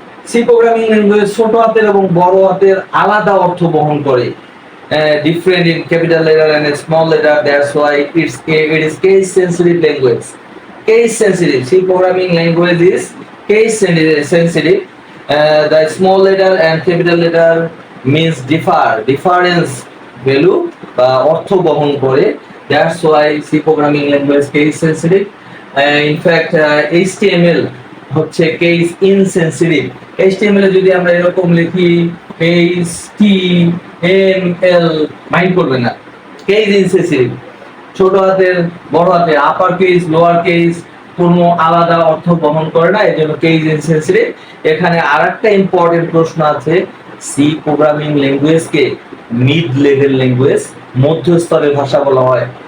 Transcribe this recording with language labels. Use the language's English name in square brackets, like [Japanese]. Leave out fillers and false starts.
[Bangla] C programming language ছোট হাতের এবং বড় হাতের আলাদা অর্থ বহন করে, [English] different in capital letter and small letter. That's why it is case sensitive language. Case sensitive. C programming language is case sensitive. The small letter and capital letter means difference value [Bangla] বা অর্থ বহন করে। [English] That's why C programming language case sensitive. In fact HTML [Bangla] হচ্ছে [English] case insensitive. [Bangla] HTML এ যদি আমরা এরকম লিখি HTML mind করবে না, case insensitive, ছোট হাতের বড় হাতের আপার কেস লোয়ার কেস কোনো আলাদা অর্থ বহন করে না, এজন্য কেস ইনসেন্সিটিভ। এখানে আরেকটা ইম্পর্টেন্ট প্রশ্ন আছে, C programming ল্যাঙ্গুয়েজকে mid level language, মধ্য স্তরের ভাষা বলা হয়।